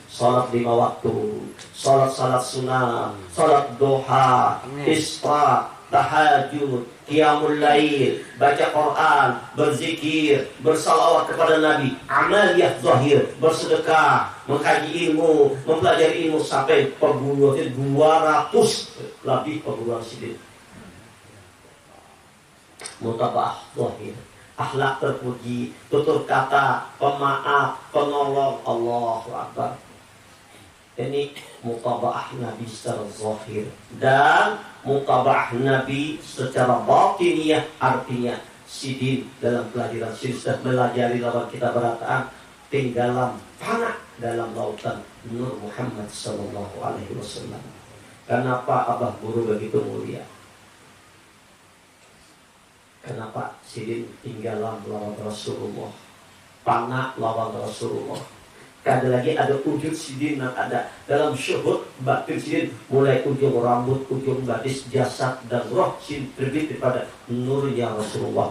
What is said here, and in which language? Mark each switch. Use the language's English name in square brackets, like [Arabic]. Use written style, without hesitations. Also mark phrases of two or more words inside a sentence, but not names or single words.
[Indonesian] Salat 5 waktu, salat sunnah, salat duha, isra, tahajud, qiyamul lail, baca Quran, berzikir, bersalawat kepada Nabi, amaliyah zahir, bersedekah, mengkaji ilmu, mempelajari ilmu sampai perguruan 200 lebih perguruan sidik. Mutabaah zahir. Akhlak terpuji, tutur kata, pemaaf, penolong, [Arabic] الله أكبر. [Indonesian] Ini mutabaah Nabi secara zahir. [Banjar] Dan mutabaah Nabi secara batiniyah, artinya sidin dalam pelajaran sidin, sudah belajari lawan kita berataan, tinggalan fana dalam lautan Nur Muhammad [Arabic] صلى الله عليه وسلم. [Banjar] Kenapa Abah Guru begitu mulia? Kenapa sidin tinggalan lawan Rasulullah, panah lawan Rasulullah? Kada lagi ada wujud sidin yang ada dalam syuhud batin sidin, mulai ujung rambut, ujung batis, jasad dan roh sidin terbit daripada nurnya Rasulullah.